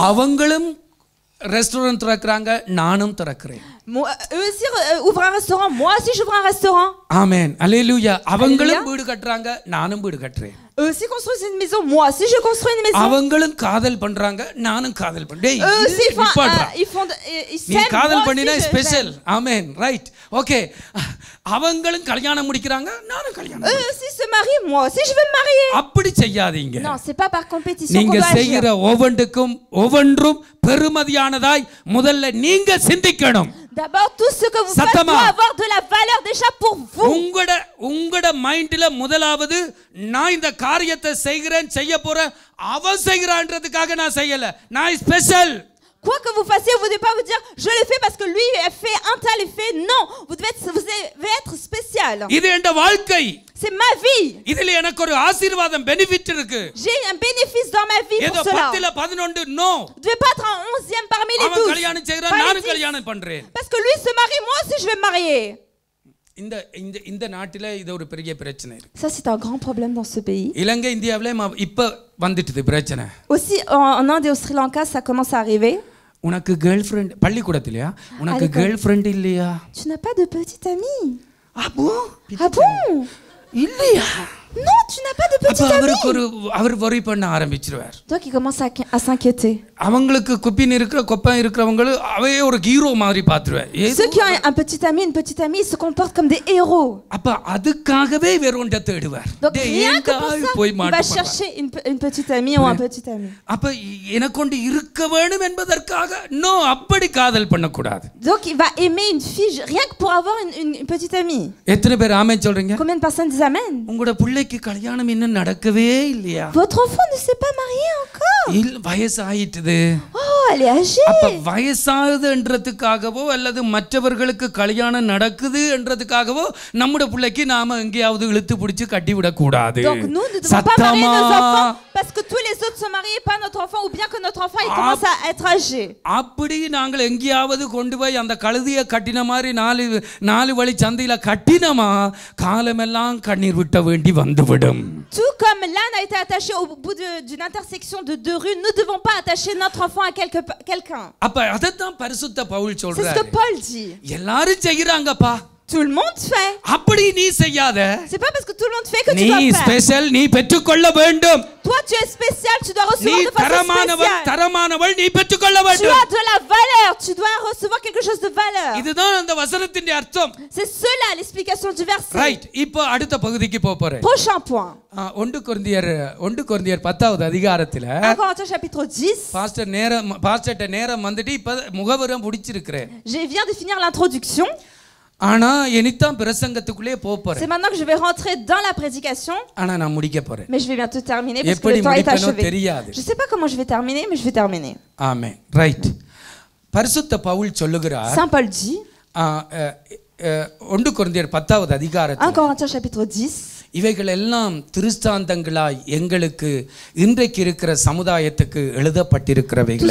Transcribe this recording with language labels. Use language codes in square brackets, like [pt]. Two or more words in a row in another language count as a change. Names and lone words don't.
[ta] அவங்களும் ரெஸ்டாரண்ட் திறக்கறாங்க, நானும் திறக்கிறேன். [fr] Eux aussi ouvrent un restaurant. Moi aussi, j'ouvre un restaurant. [ta] ஆமென். அல்லேலூயா. அவங்களும் வீடு கட்டுறாங்க, நானும் வீடு கட்டுறேன். [fr] Eux aussi construisent une maison. Moi aussi, je construis une maison. [ta] அவங்களும் காதல் பண்றாங்க, நானும் காதல் பண்றேன். [fr] Eux aussi, ils [ta] நீ [fr] s'aiment. [ta] காதல் [fr] Moi [ta] பண்ணினா [fr] aussi, je [ta] ஸ்பெஷல். [fr] l'aime. [en] Amen. Right. Okay. [ta] அவங்களும் கல்யாணம் முடிக்கறாங்க, நானும் கல்யாணம். [fr] Eux aussi se marient. Moi aussi, je veux me marier. [ta] அப்படி செய்யாதீங்க. [fr] Non, c'est pas par compétition qu'on [ta] நீங்க [fr] doit agir. [ta] செய்கிற ஒவ்வொன்றும் பெருமதியானதாய் முதல்ல நீங்க சிந்திக்கணும். [fr] D'abord, tout ce que vous faites [ta] சத்தமா. [fr] doit avoir de la valeur déjà pour vous. [ta] உங்களோட மைண்ட்ல முதலாவது நான் இந்த காரியத்தை செய்ய போறேன், அவன் செய்யறான்றதுக்காக நான் செய்யல, நான் ஸ்பெஷல். [fr] Quoi que vous fassiez, vous ne devez pas vous dire je le fais parce que lui a fait un tel effet. Non, vous devez être spécial. [ta] இது என் வாழ்க்கை. [fr] C'est ma vie. [ta] இதில எனக்கு ஒரு ஆசீர்வாதம் பெனிஃபிட் இருக்கு. [fr] J'ai un bénéfice dans ma vie [ta] ஏதோ [fr] pour cela. [ta] 10ல 11 நோ. [fr] Vous devez pas être un 11e parmi les 12. [ta] அவன் கல்யாணம் செய்றான், நானும் கல்யாணம் பண்றேன். [fr] Parce que lui se marie, moi aussi je vais me marier. [ta] இந்த நாட்டில இது ஒரு பெரிய பிரச்சனை இருக்கு. [fr] Ça c'est un grand problème dans ce pays. [ta] இலங்கை இந்தியாவிலே இப்ப வந்துட்டது பிரச்சனை. [fr] Aussi en Inde et au Sri Lanka ça commence à arriver. [ta] உனக்கு [en] girl friend [ta] பள்ளிக்கூடத்திலயா? உனக்கு [en] girl friend [ta] இல்லையா? [fr] Tu n'as pas de petite amie? Ah bon? Ah bon? [ta] இல்லையா? [fr] Non, tu n'as pas de [ta] அப்ப [fr] petit [ta] அவருக்கு [fr] ami. [ta] அவர் worry பண்ண ஆரம்பிச்சிருவார். [fr] Donc il commence à s'inquiéter. [ta] அவங்களுக்கு குப்பின் இருக்கிற கொப்பன் இருக்கிறவங்க அவையே ஒரு ஹீரோ மாதிரி பார்த்துருவார். [fr] Ceux qui ont un petit ami, une petite amie, ils se comportent comme des héros. [ta] அப்ப அதுக்காகவே வேறொன்றை தேடுவார். [fr] Donc rien que pour ça, il va chercher une petite amie ou un petit ami. [ta] அப்ப எனக்கொண்டு இருக்க வேண்டும் என்பதற்காக நோ அப்படி காதல் பண்ணக்கூடாது. [fr] Donc il va aimer une fille rien que pour avoir une petite amie. [ta] எத்தனை பேர் ஆமென் சொல்றீங்க? [fr] Combien de personnes disent amen? [ta] உங்களோட பிள்ளைக்கு கல்யாணம் இன்னும் நடக்கவே இல்லையா? [fr] Votre enfant ne s'est pas marié encore. [ta] இல்ல வயசாயிட்டுது. [fr] Oh, elle est âgée. [ta] அப்ப வயசாகுதுன்றதுக்காகவோ அல்லது மற்றவர்களுக்கு கல்யாணம் நடக்குது என்றதுக்காகவோ நம்முடைய பிள்ளைக்கு நாம எங்கேயாவது இழுத்து பிடிச்சு கட்டி விட கூடாது. [fr] Donc nous ne devons pas marier nos enfants parce que tous les autres sont mariés, pas notre enfant, ou bien que notre enfant il commence à être âgé. [ta] அப்படி நாங்கள் எங்கேயாவது கொண்டு போய் அந்த கழுதியை கட்டின மாதிரி நாலு வழி சந்தையில கட்டினமா காலமெல்லாம் கண்ணீர் விட்ட வேண்டி வந்துவிடும். [fr] Tout comme l'âne a été attaché au bout d'une intersection de deux rues, nous ne devons pas attacher notre enfant à quelqu'un. [ta] அப்ப அதத்தான் பரிசுத்த பவுல் சொல்றார். [fr] C'est ce que Paul dit. [ta] எல்லாரும் செய்யறாங்கப்பா. [fr] Tout le monde fait. [ta] அப்படி நீ செய்யாத. [fr] C'est pas parce que tout le monde fait que tu dois faire. [ta] நீ ஸ்பெஷல், நீ பெற்றுக்கொள்ள வேண்டும். [fr] Toi tu es spécial, tu dois recevoir de façon spéciale. [ta] தரமானவள் நீ பெற்றுக்கொள்ள வேண்டும். [fr] Tu as de la valeur, tu dois recevoir quelque chose de valeur. [ta] இதுதான் அந்த வசனத்தின் அர்த்தம். [fr] C'est cela l'explication du verset. [ta] ரைட். இப்போ அடுத்த பகுதிக்கு போறேன். [fr] Prochain point. [ta] 1 கொரிந்தியர் 10வது அதிகாரத்துல [fr] 1 Corinthiens chapitre 10. [ta] பாஸ்டர்ட்ட நேரம் வந்துட்டு இப்ப முகவரம் முடிச்சிருக்கிறேன். [fr] Je viens de finir l'introduction. [ta] ஆனா இனிதான் பிரசங்கத்துக்குள்ளே போறேன். [fr] C'est maintenant que je vais rentrer dans la prédication. [ta] ஆனா நான் முடிக்க போறேன். [fr] Mais je vais bientôt terminer parce que le temps est achevé. [ta] தெரியாது. [fr] Je sais pas comment je vais terminer, mais je vais terminer. [ta] ஆமென். ரைட். பரிசுத்த பவுல் சொல்லுகிறார். [fr] Saint Paul dit [ta] 1 கொரிந்தியர் 10வது அதிகாரத்தில் [fr] 1 Corinthiens chapitre 10. [ta] இவைகள் எல்லாம் திருஷ்டாந்தங்களாய் எங்களுக்கு இன்றைக்கு இருக்கிற சமுதாயத்துக்கு எழுதப்பட்டிருக்கிறவைகளே.